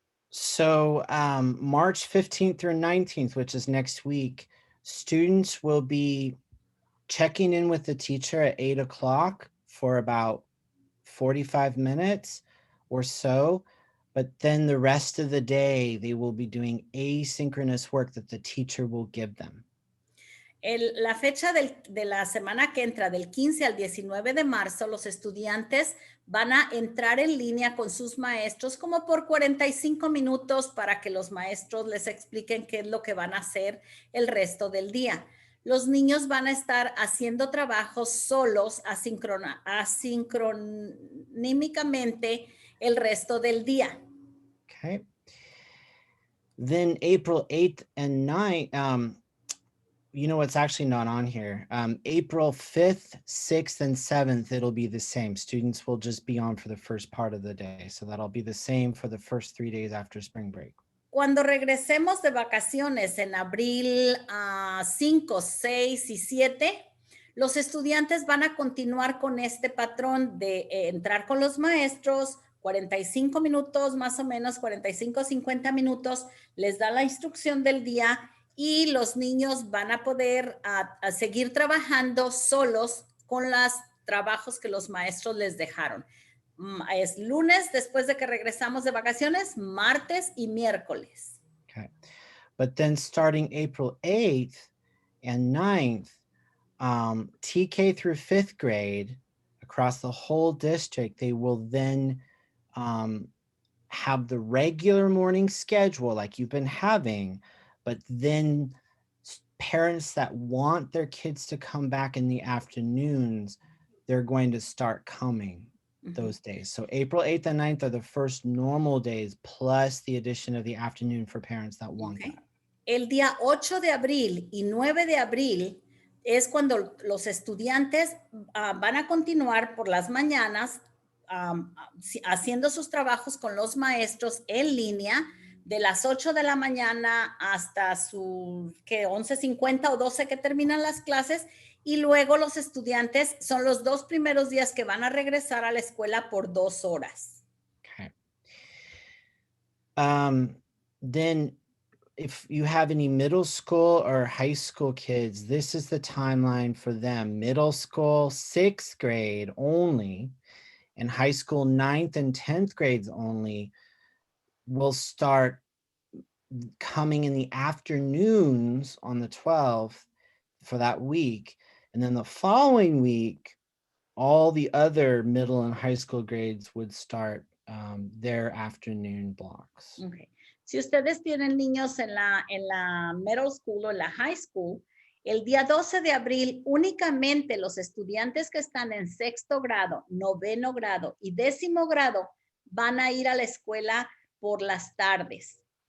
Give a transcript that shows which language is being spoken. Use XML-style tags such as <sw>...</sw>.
<en>So March 15th through 19th, which is next week, students will be checking in with the teacher at 8 o'clock for about 45 minutes or so. But then the rest of the day, they will be doing asynchronous work that the teacher will give them.</en> <es>La fecha de la semana que entra, del 15 al 19 de marzo, los estudiantes van a entrar en línea con sus maestros como por 45 minutos para que los maestros les expliquen qué es lo que van a hacer el resto del día. Los niños van a estar haciendo trabajos solos, asincrónicamente el resto del día.</es> <en>Okay. Then April 8th and 9th, you know, what's actually not on here. April 5th, 6th, and 7th, it'll be the same. Students will just be on for the first part of the day. So that'll be the same for the first 3 days after spring break.</en> <es>Cuando regresemos de vacaciones en abril 5, 6 y 7, los estudiantes van a continuar con este patrón de entrar con los maestros, 45 minutos, más o menos 45, 50 minutos, les da la instrucción del día y los niños van a poder a seguir trabajando solos con los trabajos que los maestros les dejaron. Es lunes después de que regresamos de vacaciones, martes y miércoles.</es> <en>Okay. But then starting April 8th and 9th, TK through 5th grade across the whole district, they will then have the regular morning schedule like you've been having, but then parents that want their kids to come back in the afternoons, they're going to start coming those days. So April 8th and 9th are the first normal days plus the addition of the afternoon for parents that want that. El día 8 de abril y 9 de abril es cuando los estudiantes van a continuar por las mañanas haciendo sus trabajos con los maestros en línea de las 8 de la mañana hasta sus 11:50 o 12 que terminan las clases, y luego los estudiantes son los 2 primeros días que van a regresar a la escuela por 2 horas. Okay. Then if you have any middle school or high school kids, this is the timeline for them. Middle school, 6th grade only, and high school 9th and 10th grades only will start coming in the afternoons on the 12th for that week. And then the following week, all the other middle and high school grades would start their afternoon blocks. Okay.</en> <es>Si ustedes tienen niños en la middle school o en la high school, el día 12 de abril únicamente los estudiantes que están en 6º grado, 9º grado y 10º grado van a ir a la escuela por las tardes.</es>